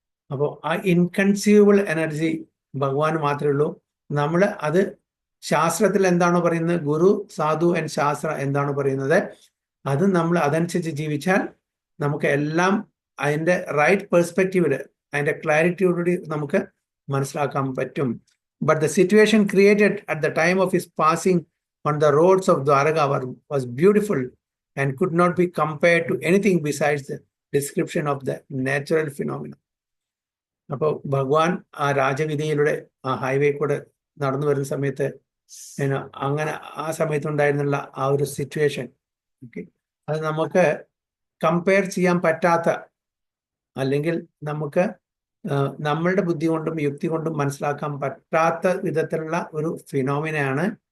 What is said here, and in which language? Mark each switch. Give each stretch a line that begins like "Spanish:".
Malayalam: അപ്പോൾ ആ inconceivable energy ഭഗവാൻ മാത്രമേ ഉള്ളൂ. നമ്മൾ അത് ശാസ്ത്രത്തിൽ എന്താണോ പറയുന്നത്, ഗുരു, സാധു ആൻഡ് ശാസ്ത്ര എന്താണോ പറയുന്നത്, അത് നമ്മൾ അതനുസരിച്ച് ജീവിച്ചാൽ നമുക്ക് എല്ലാം അതിൻ്റെ റൈറ്റ് പെർസ്പെക്റ്റീവില്, അതിൻ്റെ ക്ലാരിറ്റിയോടുകൂടി നമുക്ക് മനസ്സിലാക്കാൻ പറ്റും.
English: But the situation created at the time of his passing on the roads of Dwaraka was beautiful and could not be compared to anything besides the description of the natural phenomena.
Malayalam: അപ്പോൾ ഭഗവാൻ ആ രാജവിധിയിലൂടെ ആ highway കൂടെ നടന്നു വരുന്ന സമയത്ത് അങ്ങനെ ആ സമയത്തുണ്ടായിരുന്നുള്ള ആ ഒരു സിറ്റുവേഷൻ, അത് നമുക്ക് കമ്പയർ ചെയ്യാൻ പറ്റാത്ത, അല്ലെങ്കിൽ നമുക്ക് നമ്മളുടെ ബുദ്ധി കൊണ്ടും യുക്തി കൊണ്ടും മനസ്സിലാക്കാൻ പറ്റാത്ത വിധത്തിലുള്ള ഒരു ഫിനോമിനയാണ്.